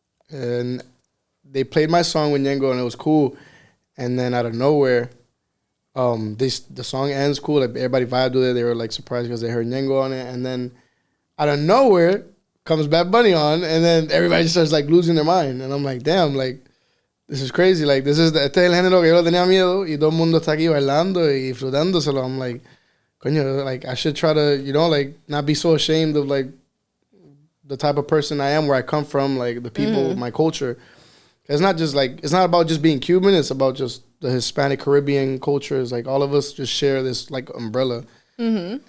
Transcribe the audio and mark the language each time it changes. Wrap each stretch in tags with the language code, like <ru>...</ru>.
<en>And they played my song with Ñengo, and it was cool. And then out of nowhere, the song ends cool. Like, everybody vibed with it. They were like surprised because they heard Ñengo on it. And then out of nowhere comes Bad Bunny on. And then everybody starts like losing their mind. And I'm like, damn, like, this is crazy.</en> <es>Like, este es el género que yo tenía miedo. Y todo el mundo está aquí bailando y disfrutándoselo.</es> <en>I'm like... coño, like, I should try to, you know, like, not be so ashamed of, like, the type of person I am, where I come from, like, the people, my culture. It's not just, like, it's not about just being Cuban. It's about just the Hispanic Caribbean culture. It's like all of us just share this, like, umbrella. Mm-hmm.</en>